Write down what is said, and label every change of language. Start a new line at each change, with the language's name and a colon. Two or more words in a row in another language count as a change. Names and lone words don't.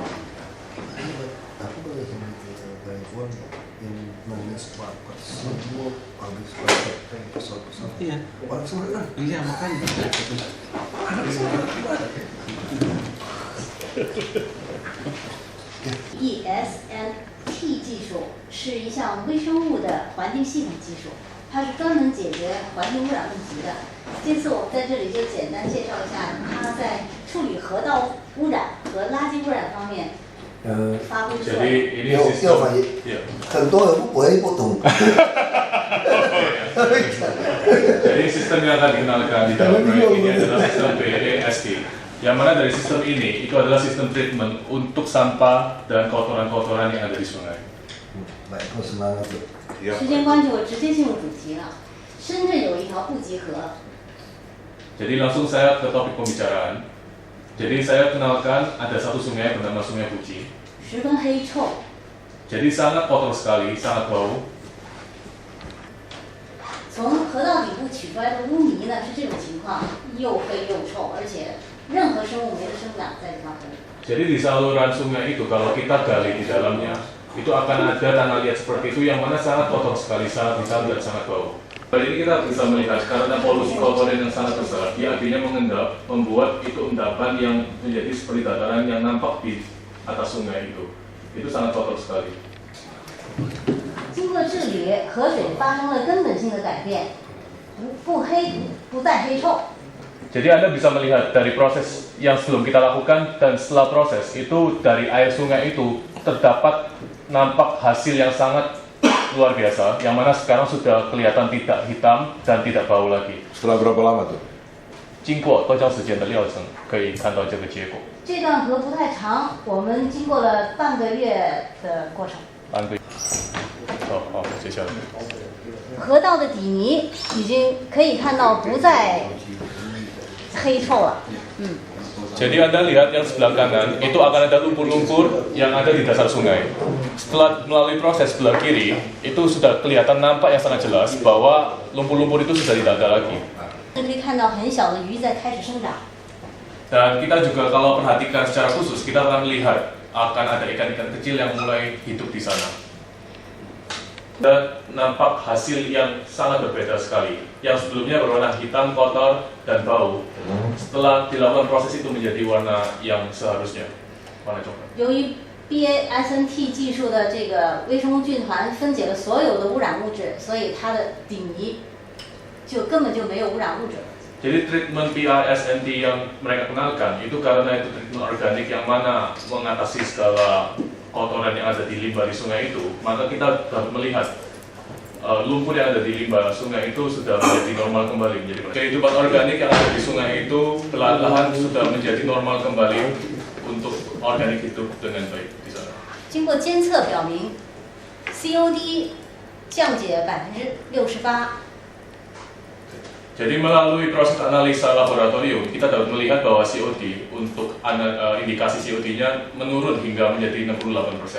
Indonesian: Aku boleh sama perempuan yang
English: manage workers
Indonesian: semua habis praktek pesawat-pesawat. Iya. Orang semua kan. Iya makanya. Anak semua gimana?
Chinese: ESNT 技术是一项微生物的环境系统技术，它是专门解决环境污染问题的。这次我们在这里就简单介绍一下它在处理河道污染和垃圾污染方面发挥作用。要反应，很多人不会不懂。
Indonesian: Jadi sistem yang akan dikenalkan di dalam proyek ini adalah sistem PAST. Yang mana dari sistem ini itu adalah sistem treatment untuk sampah dan kotoran-kotoran yang ada di sungai. Baik, kau semangat.
Chinese: 时间关系，我直接进入主题了。深圳有一条布吉河。
Indonesian: Jadi langsung saya ke topik pembicaraan. Jadi saya kenalkan ada satu sungai bernama Sungai Puji.
Chinese: 十分黑臭。
Indonesian: Jadi sangat kotor sekali, sangat bau.
Chinese: 从河道底部取出来的污泥呢是这种情况，又黑又臭，而且任何生物没得生长在这条河里。
Indonesian: Jadi di saluran sungai itu kalau kita gali di dalamnya itu akan ada tanah liat seperti itu yang mana sangat kotor sekali, sangat hitam dan sangat bau. Kali ini kita bisa melihat karena polusi kotoran yang sangat besar, dia akhirnya mengendap, membuat itu endapan yang menjadi seperti dataran yang nampak di atas sungai itu. Itu sangat kotor sekali.
Chinese: 经过治理，河水发生了根本性的改变，不黑，不再黑臭。
Indonesian: Jadi Anda bisa melihat dari proses yang sebelum kita lakukan dan setelah proses itu dari air sungai itu terdapat nampak hasil yang sangat luar biasa, yang mana sekarang sudah kelihatan tidak hitam dan tidak bau lagi. Setelah berapa lama tuh?
Chinese: 经过多长时间的疗程，可以看到这个结果。这段河不太长，我们经过了半个月的过程。半个月。好，接下来。河道的底泥已经可以看到不再黑臭了。
Indonesian: Jadi Anda lihat yang sebelah kanan itu akan ada lumpur-lumpur yang ada di dasar sungai. Setelah melalui proses sebelah kiri itu sudah kelihatan nampak yang sangat jelas bahwa lumpur-lumpur itu sudah tidak ada lagi.
Chinese: 可以看到很小的鱼在开始生长。
Indonesian: Dan kita juga kalau perhatikan secara khusus kita akan melihat akan ada ikan-ikan kecil yang mulai hidup di sana. Dan nampak hasil yang sangat berbeda sekali. Yang sebelumnya berwarna hitam, kotor, dan bau. Setelah dilakukan proses itu menjadi warna yang seharusnya, warna coklat.
Chinese: 由于 BASNT 技术的这个微生物菌团分解了所有的污染物质，所以它的底泥就根本就没有污染物质。
Indonesian: Jadi treatment PASNT yang mereka kenalkan itu karena itu treatment organik yang mana mengatasi segala kotoran yang ada di limbah di sungai itu, maka kita dapat melihat lumpur yang ada di limbah sungai itu sudah menjadi normal kembali. Menjadi kehidupan organik yang ada di sungai itu perlahan-lahan sudah menjadi normal kembali untuk organik hidup dengan baik di sana.
Chinese: 经过监测表明 ，COD 降解68%。
Indonesian: Jadi melalui proses analisa laboratorium, kita dapat melihat bahwa COD untuk indikasi COD-nya menurun hingga menjadi 68%.